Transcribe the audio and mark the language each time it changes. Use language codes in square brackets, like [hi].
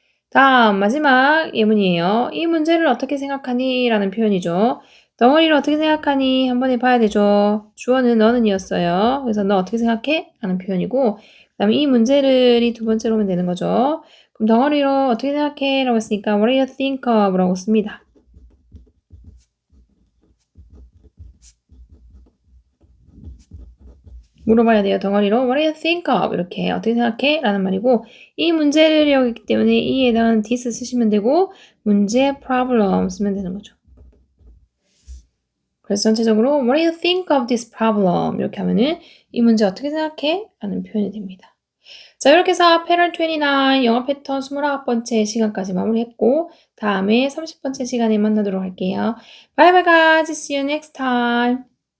[ko] 다음 마지막 예문이에요. 이 문제를 어떻게 생각하니? 라는 표현이죠. 덩어리를 어떻게 생각하니? 한번 해봐야 되죠. 주어는 너는 이었어요. 그래서 너 어떻게 생각해? 라는 표현이고 그 다음에 이 문제를 이 두 번째로 오면 되는 거죠. 그럼 덩어리로 어떻게 생각해? 라고 했으니까 [en] What do you think of? [ko] 라고 씁니다. 물어봐야 돼요. 덩어리로 [en] What do you think of? [ko] 이렇게 어떻게 생각해? 라는 말이고 이 문제를 여기기 때문에 이에 해당하는 this 쓰시면 되고 문제 problem 쓰면 되는 거죠. 그래서 전체적으로 [en] What do you think of this problem? [ko] 이렇게 하면은 이 문제 어떻게 생각해? 라는 표현이 됩니다. 자, 이렇게 해서 패턴 29 영어 패턴 29번째 시간까지 마무리했고 다음에 30번째 시간에 만나도록 할게요. [en] Bye bye guys. See you next time.